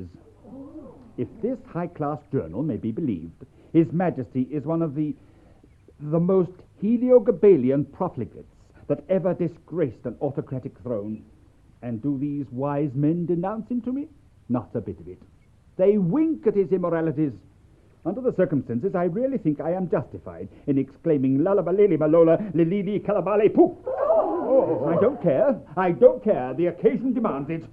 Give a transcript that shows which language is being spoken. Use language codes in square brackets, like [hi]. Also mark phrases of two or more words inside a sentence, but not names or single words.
[en] If this high-class journal may be believed, His Majesty is one of the most Heliogabalian profligates that ever disgraced an autocratic throne. And do these wise men denounce him to me? Not a bit of it. They wink at his immoralities. Under the circumstances, I really think I am justified in exclaiming "Lalabalele malola, lilili kalabale poof." Oh, I don't care. I don't care. The occasion demands it.